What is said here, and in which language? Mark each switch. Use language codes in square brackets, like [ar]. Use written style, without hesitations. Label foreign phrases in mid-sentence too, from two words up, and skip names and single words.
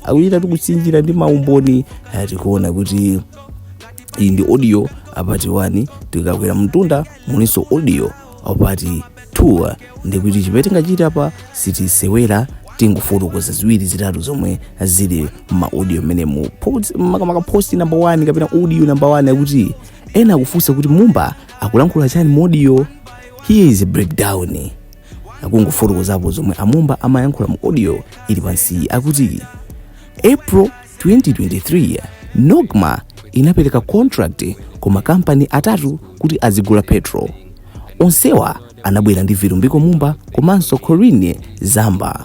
[ny] Akuchita tikusinjira ndi maumboni tikuona kuti iyi ndi audio apati 1, tikakwera mtunda muliso audio apati 2. ndikuti chimene tingachita apa sitisewera tingofotokoza ziwiri zitatu zomwe zili ma audio mene mu makamaka post number 1 kapena audio number 1 akuti ena akufunsa kuti Mumba akulankhula chani mu audio. [en] Here is a breakdown. [ny] Akungofotokozapo zomwe Amumba amayankhula mu audio ili pansi. Akuti April 2023 Nogma inapereka contract kwa makampani atatu kuti azigula petrol. Onsewa anabwera ndi virumbiko Mumba komanso Corinne Zamba.